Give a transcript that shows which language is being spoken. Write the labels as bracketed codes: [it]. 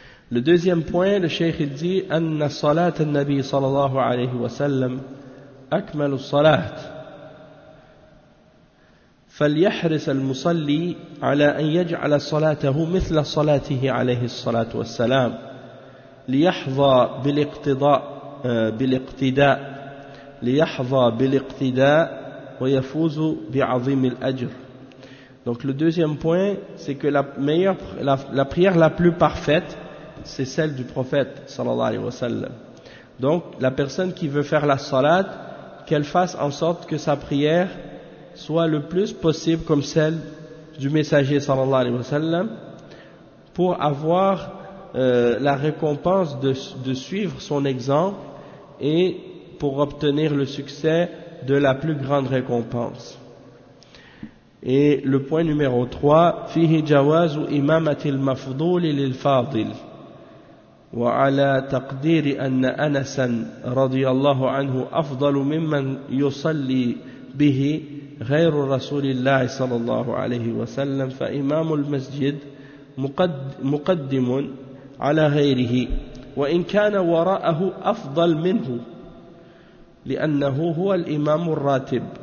[fr] Le deuxième point, le cheikh il dit [ar] anna salat an-nabi sallallahu alayhi wa sallam akmal as-salat فليحرص المصلي على أن يجعل صلاته مثل صلاته عليه الصلاة والسلام ليحظى بالاقتضاء بالاقتداء ليحظى بالاقتداء ويفوز بعظيم الأجر. [fr] Donc le deuxième point, c'est que la prière la plus parfaite, c'est celle du prophète sallallahu alayhi wa sallam. Donc la personne qui veut faire la salat, qu'elle fasse en sorte que sa prière soit le plus possible comme celle du messager sallallahu alayhi wa sallam, pour avoir la récompense de suivre son exemple et pour obtenir le succès de la plus grande récompense. Et le point numéro 3, [ar] fihi jawaz imamati al-mafdhul lil-fadil wa ala taqdiri anna Anasan radiyallahu anhu afdalu mimman yusalli bihi غير رسول الله صلى الله عليه وسلم فإمام المسجد مقدم على غيره وإن كان وراءه أفضل منه لأنه هو الإمام الراتب.